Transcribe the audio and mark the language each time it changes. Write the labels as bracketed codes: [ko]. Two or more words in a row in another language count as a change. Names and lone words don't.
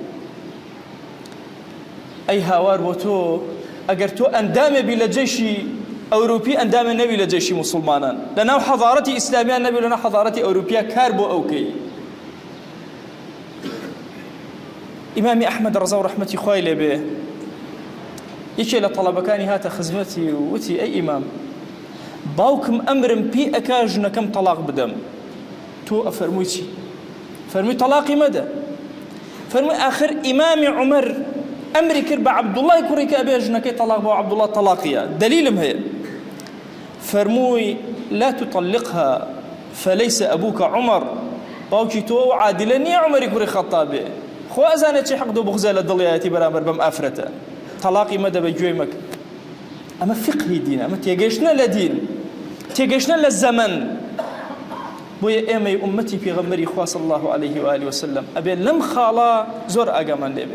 [ckb] ئەی هاوار بۆ تۆ ئەگەر تۆ ئەندامێ بی لە جێشی ئەوروپی ئەندامێ نەبی لە جێشی موسڵمانان لەناو حەضارەتی ئیسلامیان نەبی لەناو حەضارەتی ئەوروپیا کار بۆ ئەوکەی ئیمامی ئەحمەد ڕەزا و ڕەحمەتی خوای لێبێ یەکێ لە تەڵەبەکانی هاتە خزمەتی و وتی ئەی ئیمام باوکم ئەمرم پێی ئەکا ژنەکەم تەلاق بدەم تۆ ئەفەرمووی چی؟ فەرمووی تەلاقی مەدە. فەرمووی ئاخر ئیمامی عومەر ئەمری کرد بە عەبدوڵڵای کوڕی کە ئەبێ ژنەکەی تەلاق بۆ عەبدوڵڵا تەلاقیە دلیلم هەیە. فەرمووی [ar] لا تطلقها فليس أبوك عمر [ckb] باوکی تۆ عادلە نییە عومەری کوڕی خەتابێ خۆ ئەزانێت چی حەق دۆ بغزە لە دڵیەتی بەرامبەر بەم ئافرەتە تەلاقی مەدە بە گوێی مەکە. ئەمە فقهی دینە، ئەمە تێگەیشتنە لە دین، تێگەیشتنە لە زەمن. بۆیە ئێمەی ئومەتی پێغەمبەری خوا [ar] صلی الله عليه و آله وسلم [ckb] ئەبێ لەم خاڵە زۆر ئاگامان لێبێ.